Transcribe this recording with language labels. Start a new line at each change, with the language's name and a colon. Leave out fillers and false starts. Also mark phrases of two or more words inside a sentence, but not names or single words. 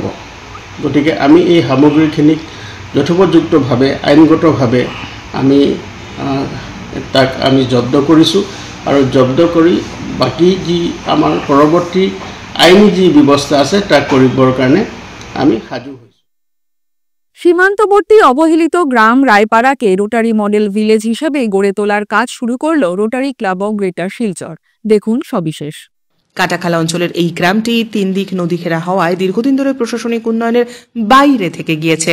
Assamese: গতিকে আমি এই সামগ্ৰীখিনিক যথোপযুক্তভাৱে আইনগতভাৱে আমি তাক আমি জব্দ কৰিছোঁ আৰু জব্দ কৰি বাকী যি আমাৰ পৰৱৰ্তী আইনী যি ব্যৱস্থা আছে তাক কৰিবৰ কাৰণে আমি সাজু হৈছোঁ।
Bangla: সীমান্তবর্তী অবহেলিত গ্রাম রায়পাড়াকে রোটারি
English: model village
Bangla: হিসেবে গড়ে তোলার কাজ শুরু করল রোটারি ক্লাব অব গ্রেটার শিলচর। দেখুন সবিশেষ। কাটাখালা অঞ্চলের এই গ্রামটি 3 দিক নদী ঘেরা হওয়ায় দীর্ঘদিন ধরে প্রশাসনিক উন্নয়নের বাইরে থেকে গিয়েছে।